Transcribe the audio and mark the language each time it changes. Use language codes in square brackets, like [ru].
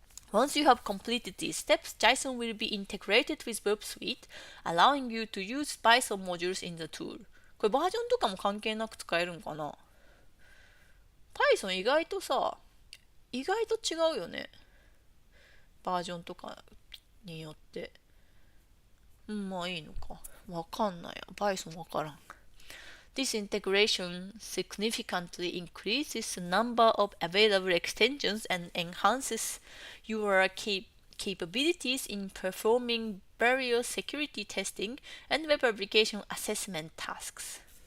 [en] Once you have completed these steps, JSON will be integrated with Burp Suite, allowing you to use Python modules in the tool. [ja] これバージョンとかも関係なく使えるんかな？Python 意外と違うよね。バージョンとかによって。まあいいのか。わかんないや。 Python わからん。 [en] This integration significantly increases the number of available extensions and enhances your capabilities in performing various security testing and web application assessment tasks.